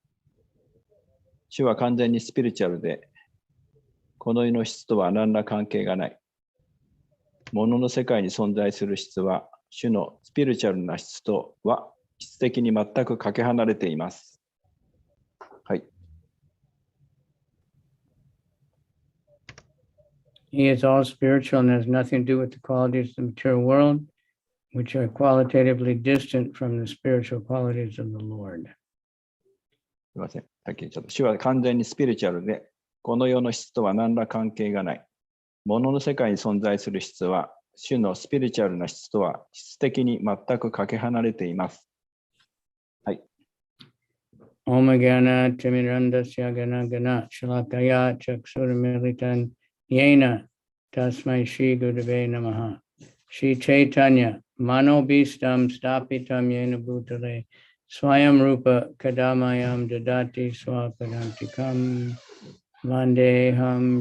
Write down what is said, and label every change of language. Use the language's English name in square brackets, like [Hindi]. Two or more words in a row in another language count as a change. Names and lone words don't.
[Japanese] 主は完全にスピリチュアルで、この世の質とは何ら関係がない。物の世界に存在する質は、主のスピリチュアルな質とは質的に全くかけ離れています。はい。 [English] He is all spiritual and has nothing to do with the qualities of the material world, which are qualitatively distant from the spiritual qualities of the Lord. [Japanese] すみません。 さっき言っちゃった。主は完全にスピリチュアルで、この世の質とは何ら関係がない。物の世界に存在する質は、主のスピリチュアルな質とは質的に全くかけ離れています。はい。 [Sanskrit] ॐ ज्ञान तिमिरान्धस्य ज्ञान ज्ञान शलाकया चक्षुर् मीलितं येन तस्मै श्री गुरवे नमः श्री चैतन्य मनो ऽभीष्टं स्थापितं येन भूतले स्वयं रूप कदा मह्यं ददाति स्वपदान्तिकम् वन्देऽहम्